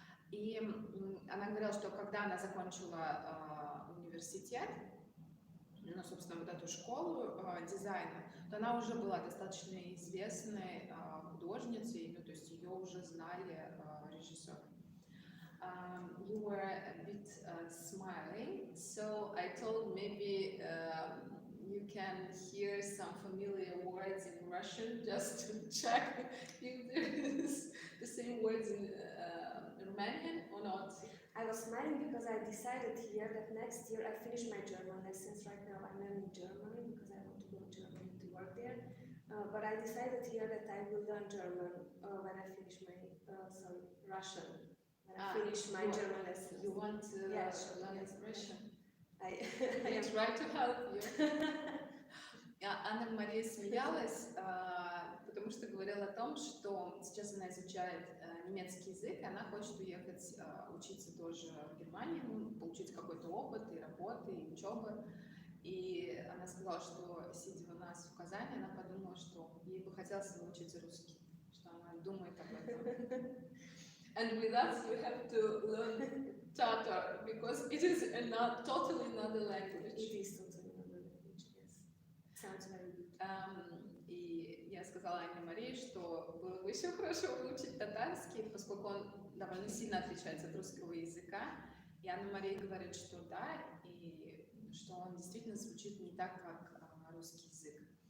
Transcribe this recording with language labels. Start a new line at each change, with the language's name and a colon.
Russian: И она говорила, что когда она закончила университет, ну, собственно, вот эту школу дизайна, то она уже была достаточно известной художницей, ну, то есть ее уже знали режиссеры.
English: You were a bit smiling, so I thought maybe you can hear some familiar words in Russian just to check if there is the same words in Romanian or not. I was smiling because I decided here that next year I finish my German lessons. Right now I'm learning German because I want to go to Germany to work there. But I decided here that I will learn German when I finish my, Russian. When I finish my German lessons. You want to Yes, learn yes, Russian? I I try to help you.
Russian: Анна-Мария смеялась, потому что говорила о том, что сейчас она изучает немецкий язык, и она хочет уехать учиться тоже в Германию, ну, получить какой-то опыт и работы, и учебы. И она сказала, что, сидя у нас в Казани, она подумала, что ей бы хотелось выучить русский, что она думает об этом.
English: And with us you have to learn Tatar, because it is totally another language. It is totally another language, yes. Sounds very good.
Russian: И я сказала Анне-Марии, что было бы еще хорошо выучить татарский, поскольку он довольно сильно отличается от русского языка. И Анна-Мария говорит, что да, и что он действительно звучит не так, как русский язык.